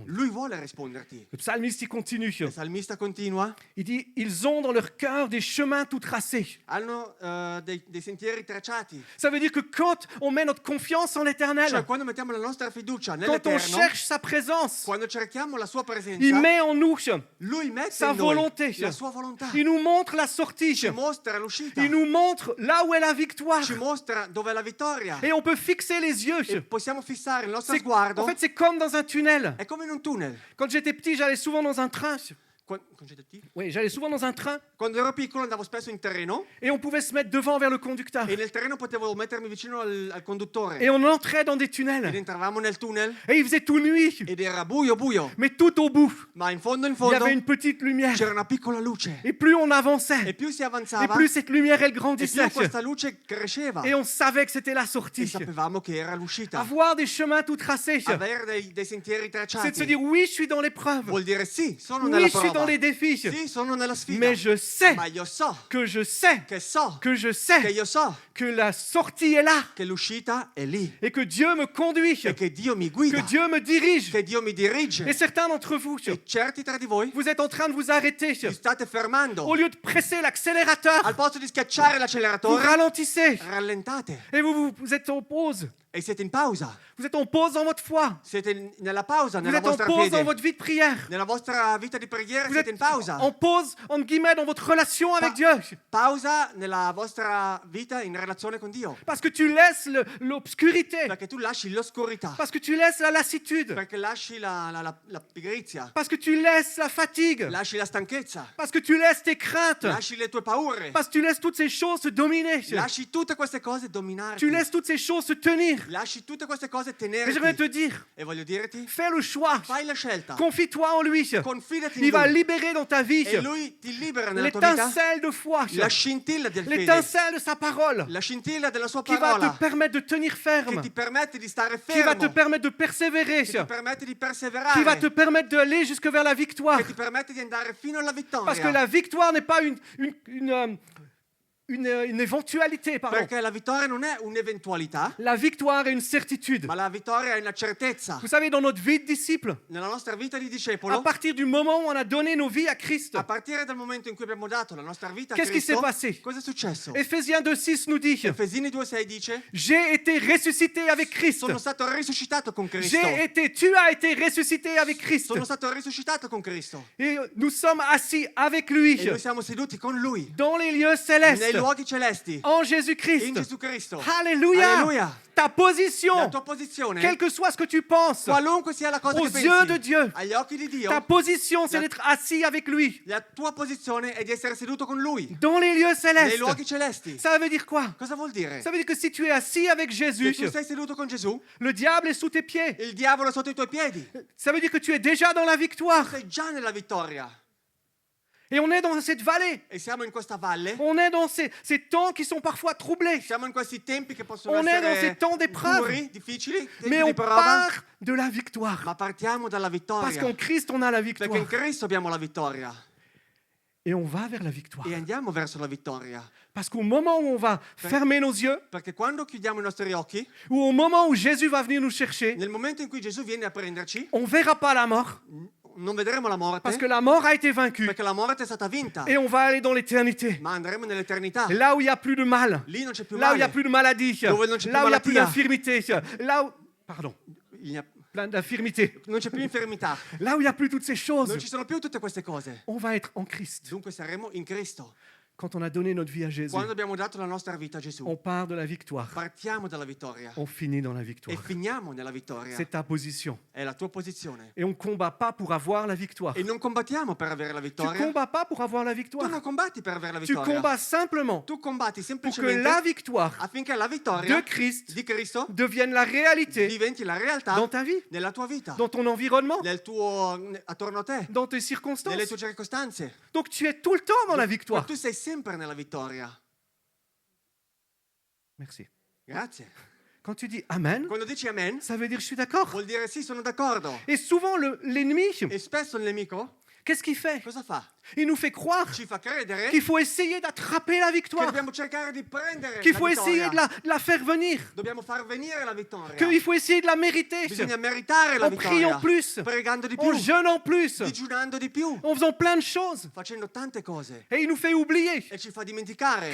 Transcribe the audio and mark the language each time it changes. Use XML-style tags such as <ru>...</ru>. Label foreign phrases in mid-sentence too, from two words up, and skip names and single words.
<it>Lui vuole risponderti.</it> <fr>Le psalmiste, il continue.</fr> <it>Il salmista continua.</it> <fr>Il dit, ils ont dans leur cœur des chemins tout tracés.</fr> <it>Hanno dei sentieri tracciati.</it> <fr>Ça veut dire que quand on met notre confiance en</fr> <it>Cioè,</it> <fr>l'éternel,</fr> <it>quando mettiamo la nostra fiducia</it> <fr>quand on</fr> <it>nell'Eterno,</it> <fr>cherche sa présence,</fr> <it>quando cerchiamo la sua</it> <fr>il</fr> <it>presenza,</it> <fr>met en nous,</fr> <it>Lui mette</it> <fr>sa</fr> <it>in noi</it> <fr>volonté.</fr> <it>la sua volontà.</it> <fr>Il nous montre la sortie.</fr> <it>Ci mostra l'uscita.</it> <fr>Il nous montre là où est la victoire.</fr> <it>Ci mostra dove è la vittoria.</it> <fr>Et on peut fixer les yeux.</fr> <it>E possiamo fissare il nostro</it> <fr>C'est-</fr> <it>sguardo.</it> <fr>En fait, c'est comme dans un tunnel.</fr> <it>È come in un tunnel.</it> <fr>Quand j'étais petit, j'allais souvent dans un train. Quando j'étais petit, Oui, j'allais souvent dans un train</fr> <it>quando ero piccolo andavo spesso in terreno</it> <fr>et on pouvait se mettre devant vers le conducteur.</fr> <it>e nel terreno potevo mettermi vicino al conduttore.</it> <fr>Et on entrait dans des</fr> <it>Ed</it> <fr>tunnels.</fr> <it>entravamo nel tunnel</it> <fr>Et il faisait tout nuit.</fr> <it>ed era buio buio,</it> <fr>Mais tout au bout,</fr> <it>ma in fondo</it> <fr>il y avait une</fr> <it>fondo</it> <fr>petite lumière.</fr> <it>c'era una piccola luce.</it> <fr>Et plus on</fr> <it>E</it> <fr>avançait,</fr> <it>più si</it> <fr>et</fr> <it>avanzava</it> <fr>plus cette lumière, elle</fr> <it>e più</it> <fr>grandissait.</fr> <it>questa luce cresceva.</it> <fr>Et on savait que c'était la</fr> <it>E</it> <fr>sortie.</fr> <it>sapevamo che era l'uscita.</it> <fr>Avoir des chemins tout tracés,</fr> <it>Avere dei sentieri</it> <fr>c'est de se</fr> <it>tracciati</it> <fr>dire oui, je suis dans l'épreuve.</fr> <it>vuol dire sì, sono</it> <fr>Oui,</fr> <it>nella</it> <fr>je suis dans</fr> <it>prova.</it> <fr>les défis.</fr> <it>Sì, sono nella sfida.</it> <fr>Mais je sais</fr> <it>Ma io so</it> <fr>que je sais</fr> <it>che so</it> <fr>que je</fr> <it>che</it> <fr>sais</fr> <it>io so</it> <fr>que la sortie est là</fr> <it>che l'uscita è lì</it> <fr>et que Dieu me conduit,</fr> <it>e che Dio mi</it> <fr>que</fr> <it>guida,</it> <fr>Dieu me dirige.</fr> <it>che Dio mi</it> <fr>Et</fr> <it>dirige.</it> <fr>certains d'entre vous,</fr> <it>E certi tra di voi</it> <fr>vous êtes en train de vous arrêter.</fr> <it>vi state fermando.</it> <fr>Au lieu de presser l'accélérateur,</fr> <it>Al posto di schiacciare</it> <fr>vous</fr> <it>l'acceleratore,</it> <fr>ralentissez</fr> <it>rallentate</it> <fr>et vous êtes en pause.</fr> <it>e siete in pausa.</it> <fr>Vous êtes en pause dans votre foi.</fr> <it>Siete nella pausa,</it> <fr>Vous</fr> <it>nella</it> <fr>êtes en</fr> <it>vostra</it> <fr>pause dans</fr> <it>fede.</it> <fr>votre vie de prière.</fr> <it>Nella vostra vita di preghiera</it> <fr>Vous</fr> <it>siete</it> <fr>êtes</fr> <it>in pausa.</it> <fr>en pause, entre guillemets, dans votre relation avec</fr> <it>Pa-</it> <fr>Dieu.</fr> <it>Pausa nella vostra vita in relazione con Dio.</it> <fr>Parce que tu laisses l'obscurité.</fr> <it>Perché tu lasci l'oscurità.</it> <fr>Parce que tu laisses la lassitude.</fr> <it>Perché lasci la pigrizia.</it> <fr>Parce que tu laisses la fatigue.</fr> <it>Lasci la stanchezza.</it> <fr>Parce que tu laisses tes craintes.</fr> <it>Lasci le tue paure.</it> <fr>Parce que tu laisses toutes ces choses se dominer.</fr> <it>Lasci tutte queste cose dominarti.</it> <fr>Tu laisses toutes ces choses se tenir.</fr> <it>Lasci tutte queste cose</it> <fr>Et j'aimerais te</fr> <it>tenerti.</it> <fr>dire,</fr> <it>E voglio dirti,</it> <fr>fais le choix.</fr> <it>fai la scelta.</it> <fr>Confie-toi en lui.</fr> <it>Confidati in</it> <fr>Il va</fr> <it>Lui.</it> <fr>libérer dans ta vie</fr> <it>E Lui ti libera nella tua vita</it> <fr>l'étincelle de foi,</fr> <it>la scintilla del fede.</it> <fr>l'étincelle de sa parole,</fr> <it>La scintilla della sua</it> <fr>qui va</fr> <it>parola.</it> <fr>te permettre de tenir</fr> <it>Che</it> <fr>ferme,</fr> <it>ti permette di stare</it> <fr>qui va te</fr> <it>fermo.</it> <fr>permettre de persévérer,</fr> <it>Che ti permette di</it> <fr>qui va</fr> <it>perseverare.</it> <fr>te permettre d'aller jusque vers la victoire.</fr> <it>Che ti permette di andare fino alla</it> <fr>Parce que</fr> <it>vittoria.</it> <fr>la victoire n'est pas une éventualité, pardon.</fr> <it>Perché la vittoria non è un'eventualità,</it> <fr>La victoire est une certitude.</fr> <it>ma la vittoria è una certezza.</it> <fr>Vous savez, dans notre vie de disciple,</fr> <it>Nella nostra vita di</it> <fr>à</fr> <it>discepolo,</it> <fr>partir du moment où on a donné nos vies à Christ,</fr> <it>a partire dal momento in cui abbiamo dato la nostra vita a</it> <fr>qu'est-ce qui s'est</fr> <it>Cristo,</it> <fr>passé?</fr> <it>cosa è successo?</it> <fr>Ephésiens 2,6 nous dit</fr> <it>Efesini 2,6 dice:</it> <fr>j'ai été ressuscité avec Christ.</fr> <it>sono stato risuscitato con Cristo.</it> <fr>Tu as été ressuscité avec Christ.</fr> <it>Sono stato risuscitato con Cristo.</it> <fr>Et nous sommes assis avec lui</fr> <it>E noi siamo seduti con Lui</it> <fr>dans les lieux</fr> <it>nei</it> <fr>célestes</fr> <it>luoghi celesti</it> <fr>en</fr> <it>in</it> <fr>Jésus-Christ.</fr> <it>Gesù Cristo.</it> <fr>Alléluia.</fr> <it>Alleluia.</it> <fr>Ta</fr> <it>La</it> <fr>position,</fr> <it>tua posizione,</it> <fr>quel que soit ce que tu penses,</fr> <it>qualunque sia la cosa</it> <fr>aux</fr> <it>che</it> <fr>yeux de</fr> <it>pensi,</it> <fr>Dieu,</fr> <it>agli occhi di Dio,</it> <fr>ta position, c'est</fr> <it>La-</it> <fr>d'être assis avec lui</fr> <it>la tua posizione è di essere seduto con Lui</it> <fr>dans les lieux</fr> <it>nei</it> <fr>célestes.</fr> <it>luoghi celesti.</it> <fr>Ça veut dire quoi?</fr> <it>Cosa vuol dire?</it> <fr>Ça veut dire que si tu es assis avec</fr> <it>Se</it> <fr>Jésus,</fr> <it>tu sei seduto con Gesù,</it> <fr>le diable est sous tes pieds.</fr> <it>il diavolo è sotto i tuoi piedi.</it> <fr>Ça veut dire que tu es déjà dans la victoire.</fr> <it>Sei già nella vittoria.</it> <fr>Et on est dans cette vallée.</fr> <it>E siamo in questa valle,</it> <fr>On est dans ces temps qui sont parfois troublés.</fr> <it>siamo in questi tempi che possono</it> <fr>On est dans ces</fr> <it>essere</it> <fr>temps d'épreuve.</fr> <it>duri, difficili, tempi</it> <fr>Mais</fr> <it>di</it> <fr>on</fr> <it>prova,</it> <fr>part de la victoire.</fr> <it>ma partiamo dalla</it> <fr>Parce</fr> <it>vittoria.</it> <fr>qu'en Christ, on a la</fr> <it>Perché in</it> <fr>victoire.</fr> <it>Cristo abbiamo la vittoria</it> <fr>Et on va vers la victoire.</fr> <it>e andiamo verso la vittoria.</it> <fr>Parce qu'au moment où on va fermer nos yeux,</fr> <it>Perché quando chiudiamo i nostri occhi,</it> <fr>ou au moment où Jésus va venir nous chercher,</fr> <it>nel momento in cui Gesù viene a prenderci,</it> <fr>on ne verra pas la mort.</fr> <it>non vedremo la morte,</it> <fr>Parce que la mort a été vaincue.</fr> <it>perché la morte è stata vinta,</it> <fr>Et on va aller dans l'éternité.</fr> <it>ma andremo nell'eternità.</it> <fr>Là où il n'y a plus de mal.</fr> <it>Lì non c'è più</it> <fr>Là où il n'y a</fr> <it>male,</it> <fr>plus de maladie.</fr> <it>Dove non c'è più</it> <fr>Là où il n'y a plus</fr> <it>malattia.</it> <fr>d'infirmité. Là où... Pardon. Il n'y a- Plein d'infirmités.</fr> <it>non c'è più infermità,</it> <fr>Là où il n'y a plus toutes ces choses.</fr> <it>non ci sono più tutte queste cose.</it> <fr>On va être en Christ.</fr> <it>Dunque saremo in Cristo.</it> <fr>Quand on a donné notre vie à Jésus,</fr> <it>quando abbiamo dato la nostra vita a Gesù,</it> <fr>on part de la victoire.</fr> <it>partiamo dalla vittoria</it> <fr>On finit dans la</fr> <it>e</it> <fr>victoire.</fr> <it>finiamo nella vittoria.</it> <fr>C'est ta position.</fr> <it>È la tua posizione.</it> <fr>Et on ne combat pas pour avoir la victoire.</fr> <it>E non combattiamo per avere la</it> <fr>Tu ne</fr> <it>vittoria.</it> <fr>combats pas pour avoir la</fr> <it>Tu</it> <fr>victoire.</fr> <it>non combatti per avere la</it> <fr>Tu</fr> <it>vittoria.</it> <fr>combats simplement</fr> <it>Tu combatti</it> <fr>pour que</fr> <it>semplicemente</it> <fr>la victoire</fr> <it>affinché la vittoria</it> <fr>de Christ</fr> <it>di Cristo</it> <fr>devienne la réalité</fr> <it>diventi la realtà</it> <fr>dans ta vie,</fr> <it>nella tua vita,</it> <fr>dans ton environnement,</fr> <it>nel tuo attorno a te,</it> <fr>dans tes</fr> <it>nelle</it> <fr>circonstances.</fr> <it>tue circostanze.</it> <fr>Donc tu es tout le temps dans la</fr> <it>Ma</it> <fr>victoire.</fr> <it>tu sei sempre nella vittoria.</it> <fr>Merci.</fr> <it>Grazie.</it> <fr>Quand tu dis Amen,</fr> <it>Quando dici amen,</it> <fr>ça veut dire je suis d'accord.</fr> <it>vuol dire sì, sono d'accordo.</it> <fr>Et souvent, l'ennemi,</fr> <it>E spesso il nemico</it> <fr>qu'est-ce qu'il fait?</fr> <it>cosa fa?</it> <fr>Il nous fait croire</fr> <it>Ci fa credere</it> <fr>qu'il faut essayer d'attraper la</fr> <it>che</it> <fr>victoire,</fr> <it>dobbiamo cercare di prendere</it> <fr>qu'il</fr> <it>la</it> <fr>faut essayer</fr> <it>vittoria.</it> <fr>de la faire venir,</fr> <it>Dobbiamo far venire la vittoria.</it> <fr>qu'il faut essayer de la mériter,</fr> <it>Bisogna meritare la</it> <fr>en priant</fr> <it>vittoria.</it> <fr>plus,</fr> <it>Pregando di più,</it> <fr>en jeûnant plus,</fr> <it>digiunando di più,</it> <fr>en faisant plein de choses.</fr> <it>facendo tante cose.</it> <fr>Et il nous fait oublier</fr> <it>E ci fa dimenticare</it>